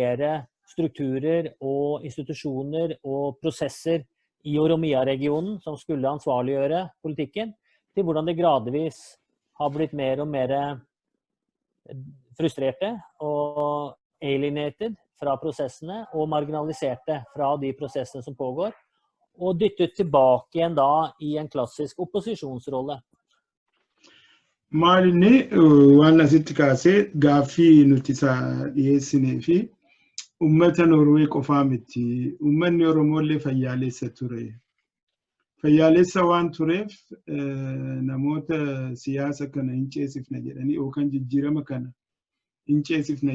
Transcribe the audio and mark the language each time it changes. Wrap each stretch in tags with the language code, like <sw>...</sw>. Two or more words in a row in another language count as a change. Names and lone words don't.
<no>å etablere strukturer og institusjoner og prosesser i Oromia-regionen som skulle ansvarliggjøre politikken, til hvordan det gradvis har blitt mer og mer frustrerte og alienated fra prosessene og marginaliserte fra de prosessene som pågår, og dyttet tilbake igjen da i en klassisk opposisjonsrolle.</no> <om>Maalinni waan asitti kaasee gaaffii nuti dhiyeessinee fi uummata Norwee qofaa miti. Uummanni Oromooillee fayyaalessa ture. Fayyaalessa waan tureef namoota siyaasa kana hin ceesifna jedhanii yookaan jijjiirama kana hin ceesifna</om>